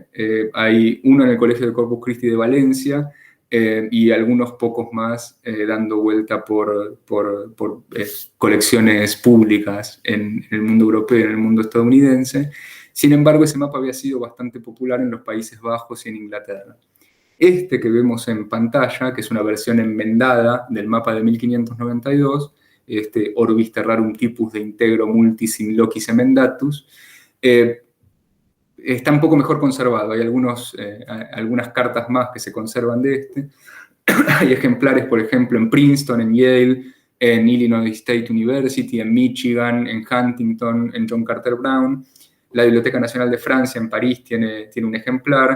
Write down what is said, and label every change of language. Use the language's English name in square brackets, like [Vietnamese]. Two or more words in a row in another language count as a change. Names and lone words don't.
[Spanish] Hay uno en el Colegio de Corpus Christi de Valencia, y algunos pocos más dando vuelta por colecciones públicas en el mundo europeo y en el mundo estadounidense. Sin embargo, ese mapa había sido bastante popular en los Países Bajos y en Inglaterra. Este que vemos en pantalla, que es una versión enmendada del mapa de 1592, este Orbis Terrarum Typus de Integro Multis in Locis Emendatus, está un poco mejor conservado. Hay algunas cartas más que se conservan de este. Hay ejemplares, por ejemplo, en Princeton, en Yale, en Illinois State University, en Michigan, en Huntington, en John Carter Brown. La Biblioteca Nacional de Francia en París tiene un ejemplar.